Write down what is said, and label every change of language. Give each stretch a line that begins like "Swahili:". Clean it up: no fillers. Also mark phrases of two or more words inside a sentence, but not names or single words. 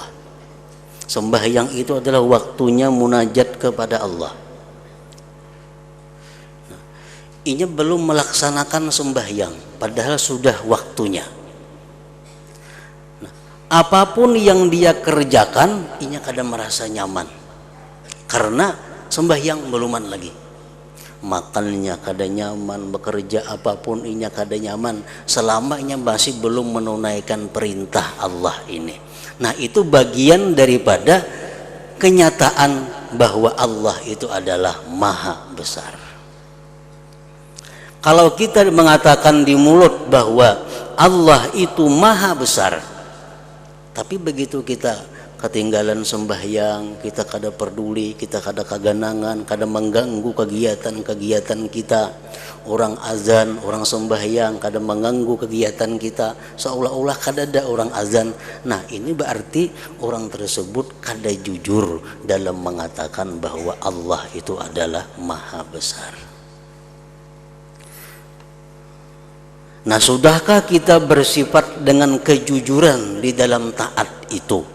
Indonesian: Sembahyang itu adalah waktunya munajat kepada Allah. Nah, ini belum melaksanakan sembahyang, padahal sudah waktunya. Nah, apapun yang dia kerjakan, ini kadang merasa nyaman. Karena sembahyang beluman lagi, makannya kada nyaman, bekerja apapun inya kada nyaman, selama inya masih belum menunaikan perintah Allah ini. Nah itu bagian daripada kenyataan bahwa Allah itu adalah maha besar. Kalau kita mengatakan di mulut bahwa Allah itu maha besar, tapi begitu kita ketinggalan sembahyang, kita kada peduli, kita kada kaganangan, kada mengganggu kegiatan-kegiatan kita. Orang azan, orang sembahyang kada mengganggu kegiatan kita, seolah-olah kada ada orang azan. Nah ini berarti orang tersebut kada jujur dalam mengatakan bahwa Allah itu adalah maha besar. Nah sudahkah kita bersifat dengan kejujuran di dalam taat itu?